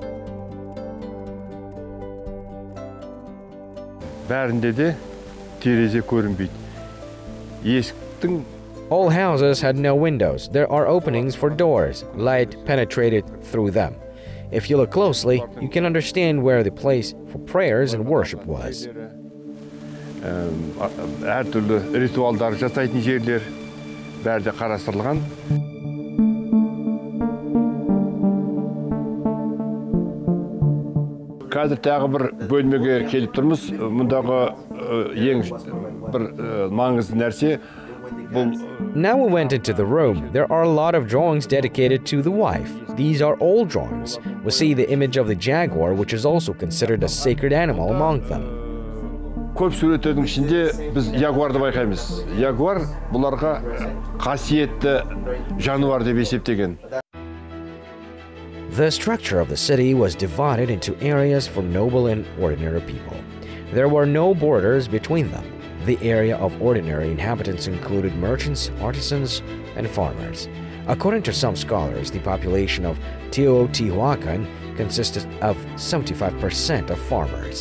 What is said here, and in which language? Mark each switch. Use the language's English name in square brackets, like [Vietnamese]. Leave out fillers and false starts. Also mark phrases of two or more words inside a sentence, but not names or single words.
[English] All houses had no windows. There are openings for doors. Light penetrated through them. If you look closely, you can understand where the place for prayers and worship was. [Kazakh] Ritualдар жасайтын жерлер бәрі де қарастырылған. Қазір тағы бір бөлмеге келіп тұрмыз. Мұндағы ең бір маңызды нәрсе бұл. [English] Now we went into the room. There are a lot of drawings dedicated to the wife. These are old drawings. We see the image of the jaguar, which is also considered a sacred animal among them. [Kazakh] Көп суреттердің ішінде біз ягуарды байқаймыз. Ягуар бұларға қасиетті жануар деп есептеген. [English] The structure of the city was divided into areas for noble and ordinary people. There were no borders between them. The area of ordinary inhabitants included merchants, artisans, and farmers. According to some scholars, the population of Teotihuacan consisted of 75% of farmers.